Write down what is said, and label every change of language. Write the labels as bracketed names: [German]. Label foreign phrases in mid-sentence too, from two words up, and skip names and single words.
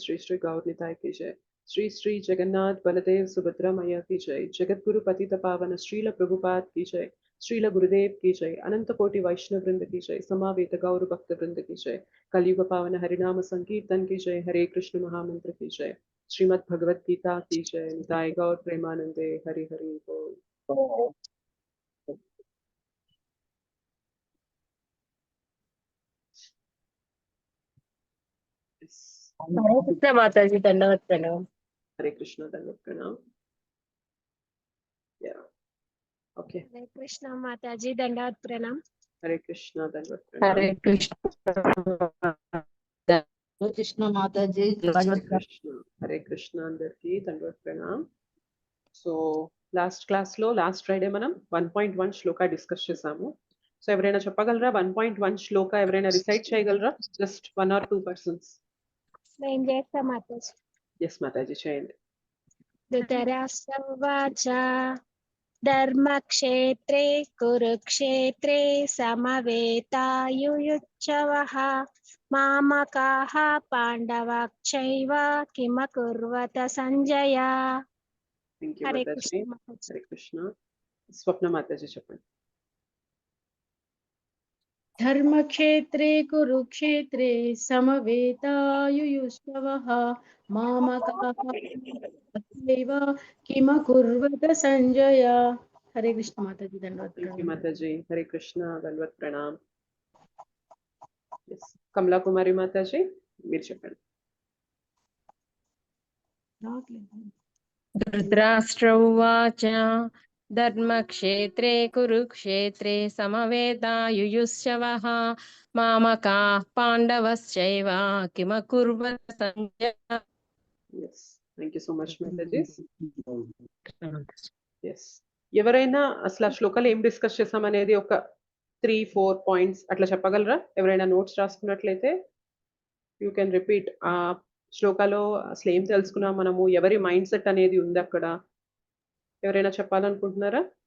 [Hindi] श्री श्री गौर निताय की जय। श्री श्री जगन्नाथ बलदेव सुभद्रा मैया की जय। जगत गुरु पतित पावन श्रील प्रभुपाद की जय। श्रील गुरुदेव की जय। अनंत कोटि वैष्णव वृंद की जय। समावेत गौर भक्त वृंद की जय। कलयुग पावन हरिनाम संकीर्तन की जय। हरे कृष्ण महामंत्र की जय। श्रीमद् भगवत गीता की जय। निताय गौर प्रेमानंदे हरि हरि बोल। हरे कृष्ण माता जी, दंडवत प्रणाम। हरे कृष्ण दंडवत प्रणाम। ओके। हरे कृष्ण माता जी, दंडवत प्रणाम। हरे कृष्ण दंडवत प्रणाम। हरे कृष्ण माता जी, हरे कृष्ण। हरे कृष्ण [Telugu] అందరికీ దండవత్ ప్రణామ్. సో [English] last class [Telugu] లో [English] last Friday [Telugu] మనం 1.1 శ్లోక డిస్కస్ చేసాము. సో ఎవరైనా చెప్పగలరా 1.1 శ్లోక ఎవరైనా రిసైట్ చేయగలరా? [English] జస్ట్ 1 or 2 persons. [Telugu] నేను చేస్తా మాతాజీ. yes మాతాజీ చేయండి. [Sanskrit] ధృతరాష్ట్ర ఉవాచ ధర్మక్షేత్రే కురుక్షేత్రే సమవేతాయుయుత్సవః మామకాః పాండవాశ్చైవ కిమకుర్వత సంజయ. [Telugu] థాంక్యూ హరే మాతాజీ. కృష్ణ మాతాజీ. హరే కృష్ణ. స్వప్న మాతాజీ చెప్పండి. [Sanskrit] धर्मक्षेत्रे कुरुक्षेत्रे समवेतायुयुष्वः मामकाः किमकुर्वत संजय. [Hindi] हरे कृष्ण माता जी, धन्यवाद [Telugu] థాంక్యూ [Hindi] प्रणाम. [Telugu] మాతాజీ. హరే కృష్ణ దండవత్ ప్రణామ్. yes కమలా కుమారి మాతాజీ మీరు చెప్పండి. [Sanskrit] धृतराष्ट्र उवाच धर्मक्षेत्रे कुरुक्षेत्रे समवेतायुयुत्सवः मामकाः पाण्डवश्चैव किमकुर्वत संजय. [English] yes thank you so much మాతాజీ. [Telugu] yes ఎవరైనా అసలు ఆ శ్లోకాలు ఏం డిస్కస్ చేసామనేది ఒక 3-4 పాయింట్స్ అట్లా చెప్పగలరా? ఎవరైనా నోట్స్ రాసుకున్నట్లయితే [English] you can repeat. [Telugu] ఆ శ్లోకాలో అసలు ఏం తెలుసుకున్నాం మనము, ఎవరి [English] mind set [Telugu] అనేది ఉంది అక్కడ, ఎవరైనా చెప్పాలనుకుంటున్నారా?